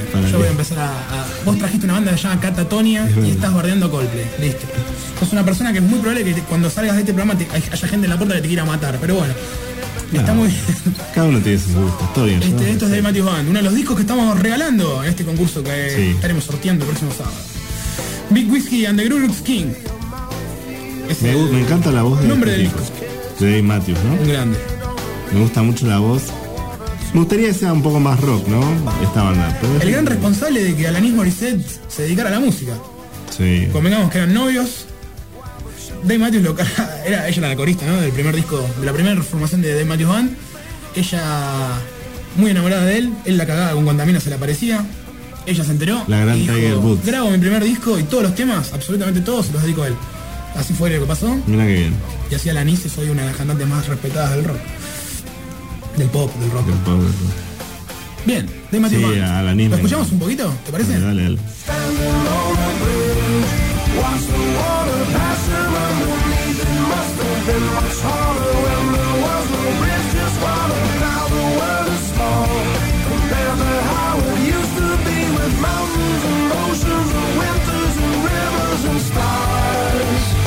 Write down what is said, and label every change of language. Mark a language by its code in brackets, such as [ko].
[es] Yo voy a empezar vos trajiste una banda que se llama Catatonia y estás bardeando Coldplay. Listo. Sos una persona que es muy probable que cuando salgas de este programa haya gente en la puerta que te quiera matar. Pero bueno. Está muy bien. Cada uno tiene su gusto. Todo bien. Esto es de Matthews Band, uno de los discos que estamos regalando en este concurso que estaremos sorteando el próximo sábado. Big Whiskey and the Grunux King. Me encanta la voz de nombre este del disco. De Dave Matthews, ¿no? Un grande. Me gusta mucho la voz. Me gustaría que sea un poco más rock, ¿no? Esta banda. El gran responsable de que Alanis Morissette se dedicara a la música. Sí. Convengamos que eran novios. Dave Matthews ella era la corista, ¿no? Del primer disco, de la primera formación de Dave Matthews Band. Ella, muy enamorada de él, él la cagaba con cuanta mina se le aparecía. Ella se enteró. La gran dijo, Tiger Woods. Grabo mi primer disco y todos los temas, absolutamente todos, se los dedico a él. Así fue lo que pasó. Mira qué bien. Y así Alanis es hoy una de las cantantes más respetadas del rock. Del pop, del rock. Del pop, del rock. Bien, Dave Matthews Band. Alanis. ¿Lo escuchamos un poquito? ¿Te parece? Dale. [en] Watch the water pass him and the reason must have been much harder when there was no bridge, just water. Now the world is small compared to how it used to be, with mountains and oceans and winters and rivers and stars.